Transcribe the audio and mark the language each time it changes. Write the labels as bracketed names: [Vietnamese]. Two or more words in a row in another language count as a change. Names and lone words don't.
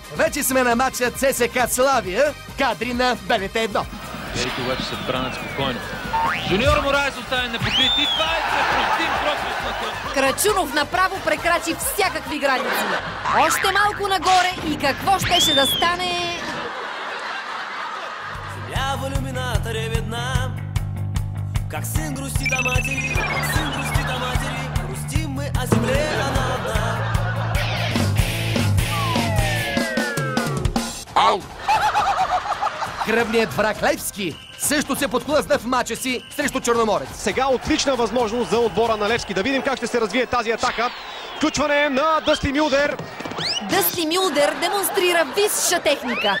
[Bulgarian] Вече сме на матча ЦСКА Славия, кадри на БНТ 1. Ерик обаче се бранят спокойно. Жуниор Мораес остане непокрит и това е непростим пропуск на този. Крачунов направо прекрачи всякакви граници. Още малко нагоре и какво щеше да стане? [Russian] Земля в иллюминаторе видна, как сын грустит о матери, как сын грустит о матери, грустим мы о земле, она одна. Ау! [Bulgarian] Кръвният враг Левски също се подхлъзна в мача си срещу Черноморец. Сега отлична възможност за отбора на Левски. Да видим как ще се развие тази атака. Включване на Дъсти Мюлдер. Дъсти Мюлдер демонстрира висша техника.